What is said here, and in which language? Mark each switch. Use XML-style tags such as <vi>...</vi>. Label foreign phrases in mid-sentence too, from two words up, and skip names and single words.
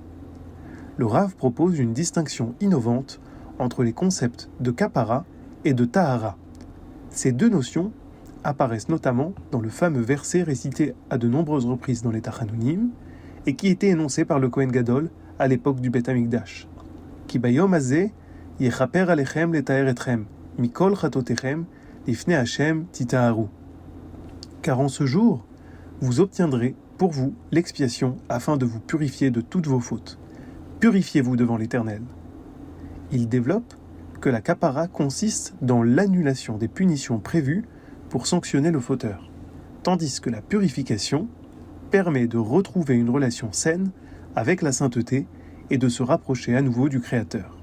<fr>Le Rav propose une distinction innovante entre les concepts de kapara et de tahara. Ces deux notions apparaissent notamment dans le fameux verset récité à de nombreuses reprises dans les Tachanunim et qui était énoncé par le Kohen Gadol à l'époque du</fr> <he>בית המקדש. כי ביום הזה יכפר עליכם לטהר אתכם מכל חטאתיכם לפני השם תטהרו.</he> <fr>Car en ce jour, vous obtiendrez pour vous l'expiation afin de vous purifier de toutes vos fautes. Purifiez-vous devant l'Éternel. Il développe que la kapara consiste dans l'annulation des punitions prévues pour sanctionner le fauteur, tandis que la purification permet de retrouver une relation saine avec la sainteté et de se rapprocher à nouveau du Créateur.</fr>